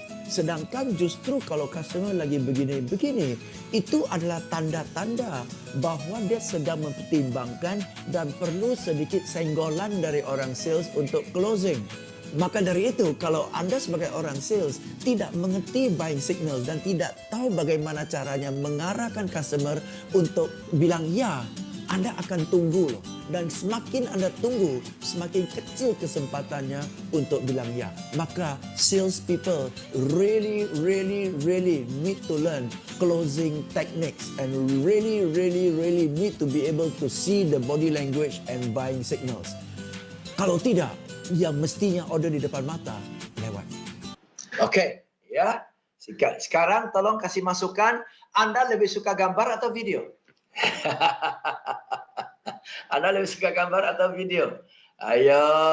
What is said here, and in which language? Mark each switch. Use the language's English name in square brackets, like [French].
[Indonesian] Sedangkan justru kalau customer lagi begini-begini, itu adalah tanda-tanda bahwa dia sedang mempertimbangkan dan perlu sedikit senggolan dari orang sales untuk closing. Maka dari itu, kalau Anda sebagai orang sales tidak mengerti buying signal dan tidak tahu bagaimana caranya mengarahkan customer untuk bilang ya, Anda akan tunggu loh. Dan semakin Anda tunggu, semakin kecil kesempatannya untuk bilang ya. [English] Maka sales people really need to learn closing techniques and really need to be able to see the body language and buying signals. [Indonesian] Kalau tidak, yang mestinya order di depan mata lewat. Oke, ya. Sekarang tolong kasih masukan, Anda lebih suka gambar atau video? Anda lebih suka gambar atau video? Ayo.